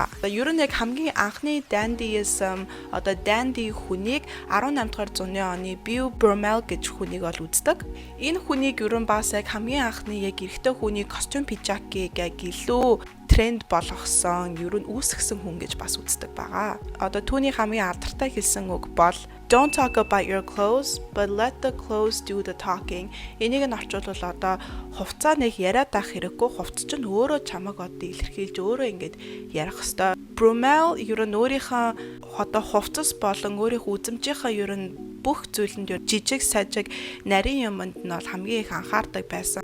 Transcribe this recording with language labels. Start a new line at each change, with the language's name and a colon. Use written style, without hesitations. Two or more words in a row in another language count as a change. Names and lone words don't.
Mongolian: Ер нь яг хамгийн анхны Dandyism одоо dandy хүнийг 18 дугаар зууны оны Beau Brummel гэж хүнийг бол үздэг. Энэ хүнийг ерөн бас яг хамгийн анхны яг эрэгтэй хүний костюм пижакийг яг илүү тренд болгосон, ер нь үүсгэсэн хүн гэж бас үздэг байгаа. Одоо түүний хамгийн алдартай хэлсэн үг бол
English: Don't talk about your clothes, but let the clothes do the talking.
Mongolian: Энийг нь орчуулбал одоо хувцаа нэг яриад байх хэрэггүй, хувцас чинь өөрөө чамаг одоо илэрхийлж өөрөө ингэж ярих хэвээр. Brummel ер нь өөрийнхөө одоо хувцас болон өөрийнхөө үзмжийнхаа ер нь бүх зүйлэнд жижиг сажиг нарийн юмд нь бол хамгийн их анхаардаг байсан.